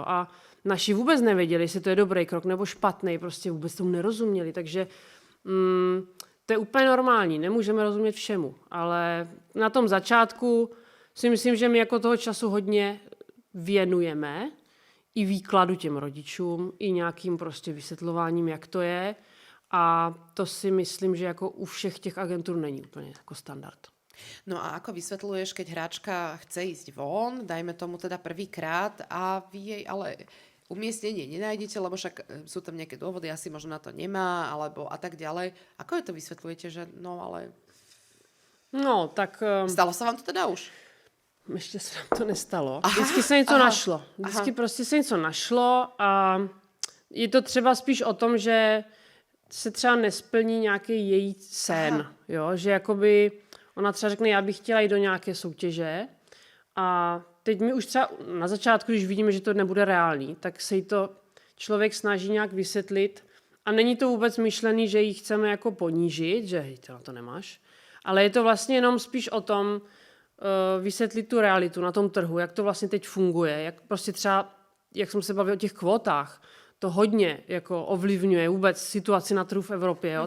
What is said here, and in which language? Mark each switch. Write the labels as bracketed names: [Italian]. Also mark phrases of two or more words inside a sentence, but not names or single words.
[Czech] A naši vůbec nevěděli, jestli to je dobrý krok nebo špatný, prostě vůbec tomu nerozuměli, takže To je úplně normální, nemůžeme rozumět všemu, ale na tom začátku si myslím, že my jako toho času hodně věnujeme i výkladu těm rodičům, i nějakým prostě vysvětlováním, jak to je. A to si myslím, že jako u všech těch agentur není úplně jako standard. [Slovak] No a ako vysvetľuješ, keď hráčka chce ísť von, dajme tomu teda prvýkrát a vy jej ale umiestnenie nenájdete, lebo však sú tam nejaké dôvody, asi možno na to nemá, alebo a tak ďalej. Ako je to vysvetľujete, že no ale... [Czech] No, tak... [Slovak] Stalo sa vám to teda už? [Czech] Ještě se nám to nestalo. Vždycky se něco našlo. Vždycky prostě se něco našlo a je to třeba spíš o tom, že se třeba nesplní nějaký její sen. Jo? Že jakoby ona třeba řekne, já bych chtěla jít do nějaké soutěže a teď my už třeba na začátku, když vidíme, že to nebude reálný, tak se jí to člověk snaží nějak vysvětlit a není to vůbec myšlený, že ji chceme jako ponížit, že hej, ty na to nemáš, ale je to vlastně jenom spíš o tom vysvětlit tu realitu na tom trhu, jak to vlastně teď funguje, jak prostě třeba, jak jsem se bavil o těch kvótách, to hodně jako ovlivňuje vůbec situaci na trhu v Evropě, jo?